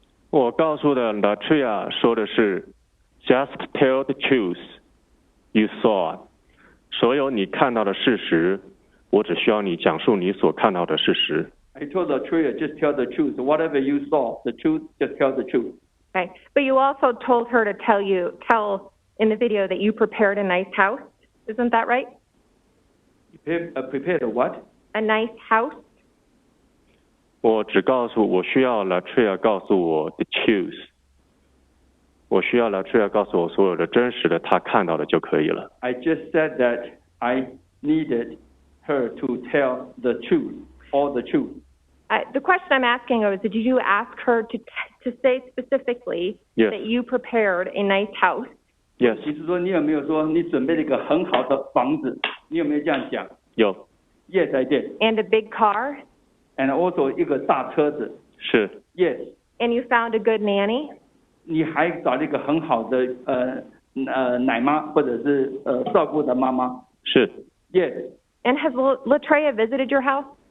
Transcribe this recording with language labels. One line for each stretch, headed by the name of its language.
Chinese: 我告诉的 Latreia 说的是 ，
English: Just tell the truth you saw。
Chinese: 所有你看到的事实，我只需要你讲述你所看到的事实。
English: I told Latreia, just tell the truth. Whatever you saw, the truth, just tell the truth. Okay, but you also told her to tell in the video that you prepared a nice house. Isn't that right? Prepared a what? A nice house.
Chinese: 我需要 Latreia 告诉我
English: the truth。
Chinese: 我需要 Latreia 告诉我所有的真实的他看到的就可以了。
English: I just said that I needed her to tell the truth, all the truth. The question I'm asking is, did you ask her to say specifically that you prepared a nice house? Yes.
Chinese: 其实说你有没有说你准备了一个很好的房子？你有没有这样讲？有。
English: Yes, I did. And a big car? And also
Chinese: 一个大车子。是。
English: Yes. And you found a good nanny?
Chinese: 你还找了一个很好的奶妈或者是照顾的妈妈。是。
English: Yes. And has Latreia visited your house?